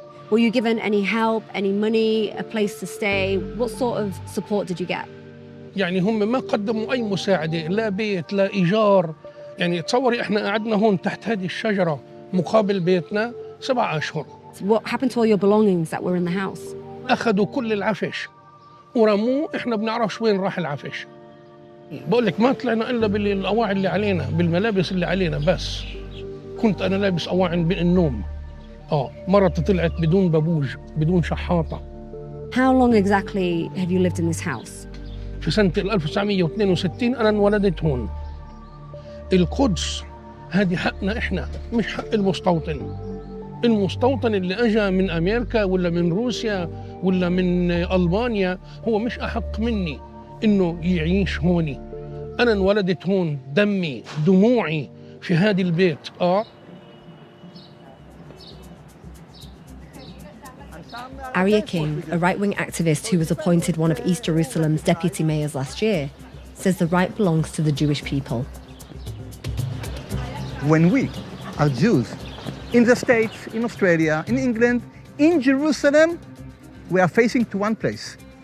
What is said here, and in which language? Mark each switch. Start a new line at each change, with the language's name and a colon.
English: Were you given any help, any money, a place to stay? What sort of support did you get?
Arabic: يعني هم ما قدموا أي مساعدة، لا بيت لا إيجار. يعني تصوري احنا قعدنا هون تحت هذه الشجرة مقابل بيتنا 7 أشهر.
English: So what happened to all your belongings that were in the house?
Arabic: أخذوا كل العفش ورموه، احنا بنعرفش وين راح العفش. بقول لك ما طلعنا إلا بالأواعي اللي علينا، بالملابس اللي علينا بس. كنت أنا لابس أواعي النوم. مرتي طلعت بدون بابوج، بدون شحاطة.
English: How long exactly have you lived in this house?
Arabic: في سنة 1962 أنا انولدت هون. القدس هذه حقنا إحنا، مش حق المستوطن. المستوطن اللي أجا من أمريكا ولا من روسيا ولا من ألبانيا هو مش أحق مني إنه يعيش هوني. أنا انولدت هون، دمي دموعي في هذا البيت.
English: Arya King, a right-wing activist who was appointed one of East Jerusalem's deputy mayors last year, says the right belongs to the Jewish people. When we are Jews in the States, in Australia, in England, in Jerusalem, we are facing to one place.